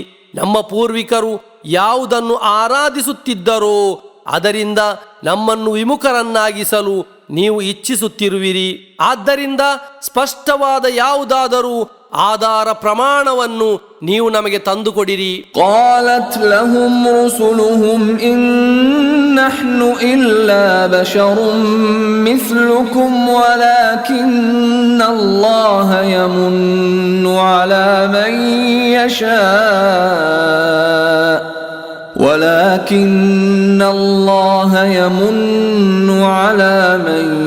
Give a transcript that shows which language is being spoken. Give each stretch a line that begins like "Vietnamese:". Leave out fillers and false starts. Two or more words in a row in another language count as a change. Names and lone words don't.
Kannada: ನಮ್ಮ ಪೂರ್ವಿಕರು ಯಾವುದನ್ನು ಆರಾಧಿಸುತ್ತಿದ್ದರೋ ಅದರಿಂದ ನಮ್ಮನ್ನು ವಿಮುಖರನ್ನಾಗಿಸಲು ನೀವು ಇಚ್ಛಿಸುತ್ತಿರುವಿರಿ. ಆದ್ದರಿಂದ ಸ್ಪಷ್ಟವಾದ ಯಾವುದಾದರೂ ಆಧಾರ ಪ್ರಮಾಣವನ್ನು ನೀವು ನಮಗೆ ತಂದುಕೊಡಿರಿ.
Arabic: قالت لهم رسلهم إن نحن إلا بشر مثلكم ولكن الله يمن على من يشاء ولكن الله يمن على من